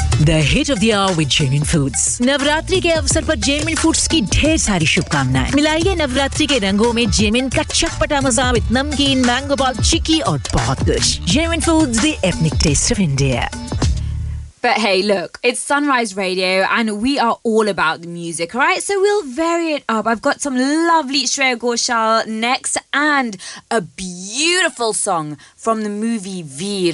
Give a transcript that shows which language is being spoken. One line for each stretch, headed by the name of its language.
English: The hit of the hour with Jamin Foods.
Hindi: Navratri के अवसर पर Jamin Foods की ढेर सारी शुभकामनाएं. मिलाइए नवरात्रि के रंगों में Jamin का चटपटा मजा विद नमकीन मैंगो बॉल चिक्की और बहुत कुछ.
English: Jamin Foods, the ethnic taste of India. But hey, look, it's Sunrise Radio and we are all about the music, right? So we'll vary it up. I've got some lovely Shreya Ghoshal next and a beautiful song from the movie Veer.